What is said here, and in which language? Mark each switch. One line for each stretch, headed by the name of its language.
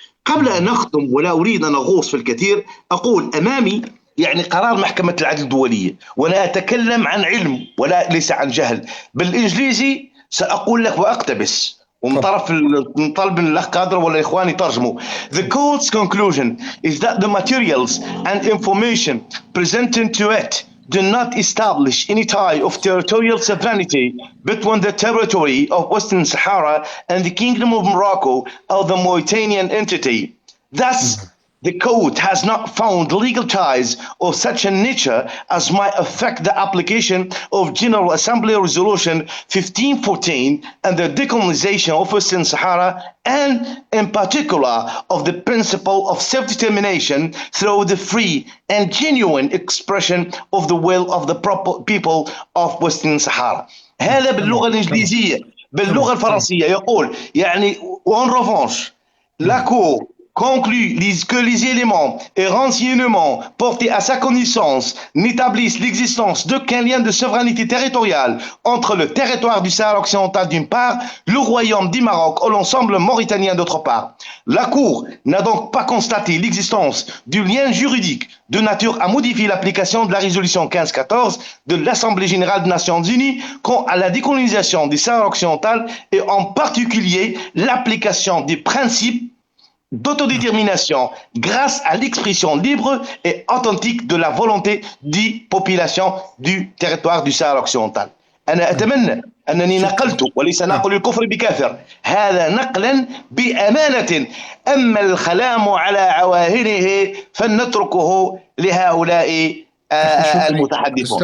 Arabic: قبل أن نختم ولا أريد أن أغوص في الكثير، أقول أمامي يعني قرار محكمة العدل الدولية، وأنا أتكلم عن علم ولا ليس عن جهل. بالإنجليزي سأقول لك وأقتبس، ومن طرف من طلب الأخ قادر ولا إخواني ترجموا.
English: The court's conclusion is that the materials and information presented to it do not establish any tie of territorial sovereignty between the territory of Western Sahara and the Kingdom of Morocco or the Mauritanian entity. Thus, the court has not found legal ties of such a nature as might affect the application of General Assembly Resolution 1514 and the decolonization of Western Sahara, and in particular of the principle of self-determination through the free and genuine expression of the will of the people of Western Sahara.
Arabic: هذا باللغة الإنجليزية. باللغة الفرنسية يقول يعني
French: en revanche la Cour conclut que les éléments et renseignements portés à sa connaissance n'établissent l'existence d'aucun lien de souveraineté territoriale entre le territoire du Sahara occidental d'une part, le royaume du Maroc ou l'ensemble mauritanien d'autre part. La Cour n'a donc pas constaté l'existence du lien juridique de nature à modifier l'application de la résolution 1514 de l'Assemblée générale des Nations unies quant à la décolonisation du Sahara occidental et en particulier l'application des principes d'autodétermination grâce à l'expression libre et authentique de la volonté des populations du territoire du Sahara occidental.
Arabic: أنا أتمنى أنني نقلت، وليس نقل الكفر بكافر، هذا نقلا بأمانة. أما الكلام على عواهنه فلنتركه لهؤلاء المتحدثون.